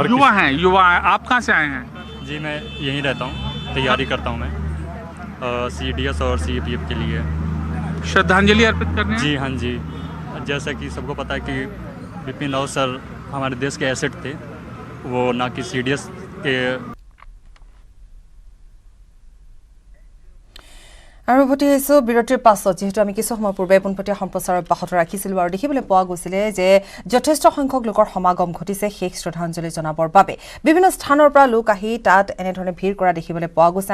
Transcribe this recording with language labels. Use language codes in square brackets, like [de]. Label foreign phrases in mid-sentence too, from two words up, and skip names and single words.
[hi] युवा हैं। आप कहाँ से आए हैं? जी मैं यहीं रहता हूँ, तैयारी करता हूँ मैं सीडीएस और सीपीएफ के लिए। श्रद्धांजलि अर्पित करने? जी हाँ जी, जैसा कि सबको पता है कि बिपिन रावत सर हमारे देश के एसेट थे, वो ना कि सीडीएस के। [as] আৰু উভতি আহিছোঁ বিৰতিৰ পাছত, যিহেতু আমি কিছু সময় পূৰ্বে পোনপটীয়া সম্প্ৰচাৰ অব্যাহত ৰাখিছিলোঁ আৰু দেখিবলৈ পোৱা গৈছিলে যে যথেষ্ট সংখ্যক লোকৰ সমাগম ঘটিছে শেষ শ্ৰদ্ধাঞ্জলি জনাবৰ বাবে। বিভিন্ন স্থানৰ পৰা লোক আহি তাত এনেধৰণে ভিৰ কৰা দেখিবলৈ পোৱা গৈছে।